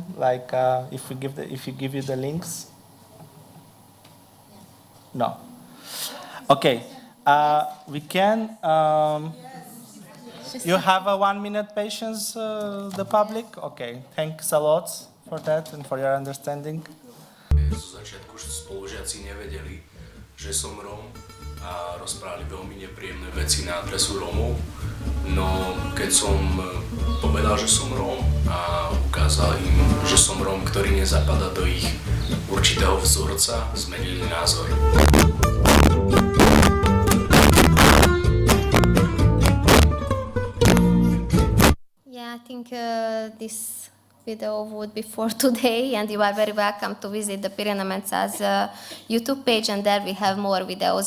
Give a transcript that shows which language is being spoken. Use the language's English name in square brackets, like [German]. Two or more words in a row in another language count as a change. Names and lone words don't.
[English] Like if we give you the links? No. Okay. We can. You have a 1-minute patience, the public? Okay. Thanks a lot for that and for your understanding. [Slovak] Zo začiatku spolužiaci nevedeli, že som Róm, a rozprávali veľmi nepríjemné veci na adresu Rómov. No keď som povedal, že som Róm a ukázal im, že som Róm, ktorý nezapadá do ich určitého vzorca, zmenili názor. [English] Yeah, I think this video would be for today, and you are very welcome to visit the Pirenemența's YouTube page, and there we have more videos.